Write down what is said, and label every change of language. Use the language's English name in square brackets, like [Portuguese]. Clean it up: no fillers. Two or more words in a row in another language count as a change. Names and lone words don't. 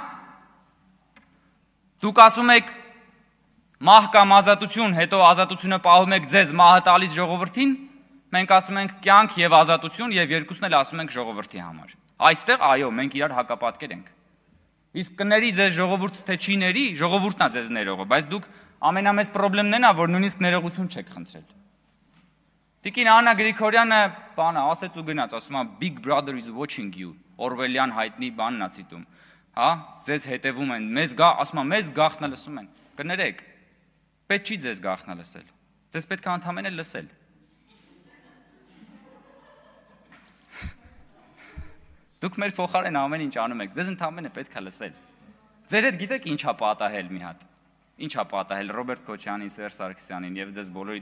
[Armenian] Դուք ասում եք մահ կամ ազատություն, հետո ազատությունը պահում եք ձեզ, մահը տալիս ժողովրդին, մենք ասում ենք կյանք եւ ազատություն եւ երկուսն էլ ասում ենք ժողովրդի համար։ Այստեղ այո, մենք իրար հակապատկեր ենք։ Իսկ կների ձեզ ժողովուրդը թե չի ների, ժողովուրդն է ձեզ ներողը, բայց դուք ամենամեծ խնդիրն են, որ նույնիսկ ներողություն չեք խնդրել։ Տիկին Աննա Գրիգորյանը բանը ասեց ու գնաց, ասում է [English] Big Brother is watching you, [Armenian] Օրվելյան հայտնի բանն է ցիտում, հա, ձեզ հետևում են, ասում է մեզ գաղտնը լսում են, կներեք, պետք չի ձեզ գաղտնը լսել, ձեզ պետք է ընդհանրապես լսել։ Դուք մեր փոխարեն ամեն ինչ անում եք, ձեզ ընդհանրապես պետք է լսել։ Ձեր հետ գիտեք ինչա պատահել մի հատ։ Ինչա պատահել Ռոբերտ Քոչյանին, Սերժ Սարգսյանին եւ ձեզ բոլորիդ